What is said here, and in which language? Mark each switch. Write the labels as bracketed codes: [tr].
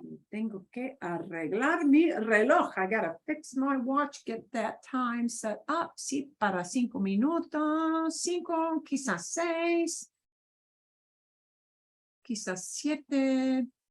[es] Tengo que arreglar mi reloj. [en] I gotta fix my watch, get that time set up. [es] Sí, para 5 minutos, 5, quizás 6, quizás 7.